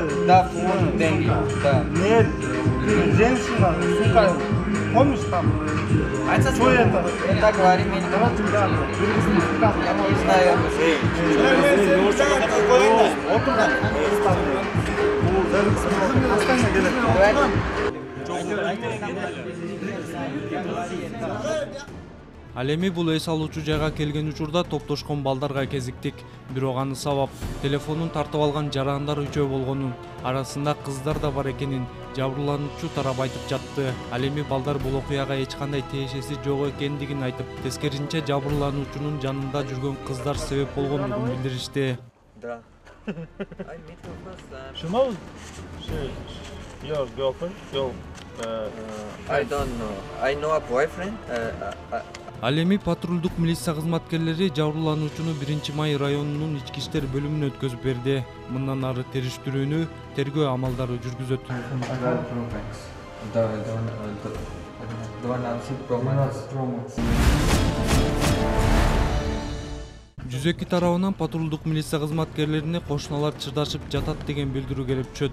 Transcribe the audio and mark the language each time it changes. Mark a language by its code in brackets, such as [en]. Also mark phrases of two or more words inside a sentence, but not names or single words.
[ru] Да, деньги. Да. Нет, женщина, сука. Помнишь там? Что это? Это говори мне. Я не знаю. [ky] Ал эми бул эс алуучу жайга келген учурда топтошкон балдарга кезиктик. Бирок аны сабап, телефонун тартып алган жарандар үчөө болгонун, арасында кыздар да бар экенин жабырлануучу тарап айтып жатты. Ал эми балдар бул окуяга эч кандай тиешеси жок экендигин айтып, тескерисинче жабырлануучунун жанында жүргөн кыздар себеп болгондугун билдиришти. [ru] Да. [en] I meet her first time. She knows your girlfriend? I don't know. I know a boyfriend. [ky] Ал эми патрулдук милиция кызматкерлери жабырлануучуну 1-май районунун ички иштер бөлүмүнө өткөзүп берди. Мындан ары териштирүүнү, тергөө амалдары жүргүзөт. Жүзөки тарабынан патрулдук милиция кызматкерлерине кошуналар чырдашып жатат деген билдирүү келип түшөт.